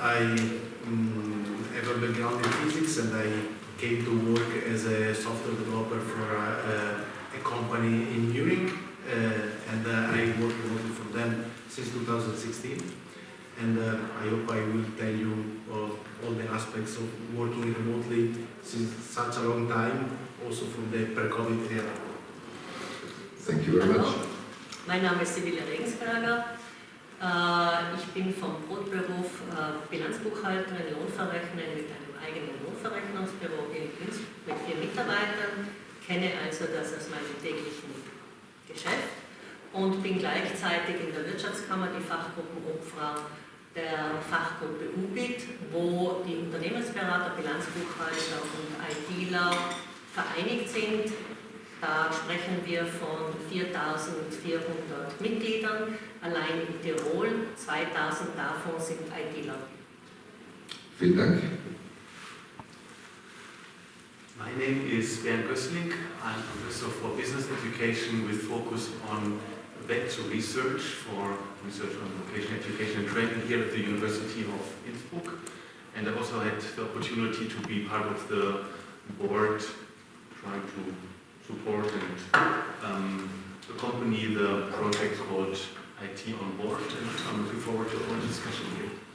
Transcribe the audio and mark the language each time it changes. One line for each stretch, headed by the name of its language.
English: I have a background in physics and I came to work as a software developer for a company in Munich, and I work remotely for them since 2016. And I hope I will tell you all the aspects of working remotely since such a long time, also from the pre-COVID era. Thank you very much.
German: Mein Name ist Sybille Regensberger. Ich bin vom Brotberuf Bilanzbuchhalterin, Lohnverrechnerin mit einem eigenen Lohnverrechnungsbüro in Innsbruck mit 4 Mitarbeitern, kenne also das aus meinem täglichen Geschäft und bin gleichzeitig in der Wirtschaftskammer die Fachgruppenobfrau der Fachgruppe UBIT, wo die Unternehmensberater, Bilanzbuchhalter und ITler vereinigt sind. Da sprechen wir von 4.400 Mitgliedern, allein in Tirol, 2.000 davon sind ITler. Vielen Dank.
English: My name is Bernd Gössling. I'm Professor for Business Education with focus on back-to research for research on vocational education and training here at the University of Innsbruck. And I also had the opportunity to be part of the board trying to support and accompany the project called ITONBOARD, and I'm looking forward to our discussion here.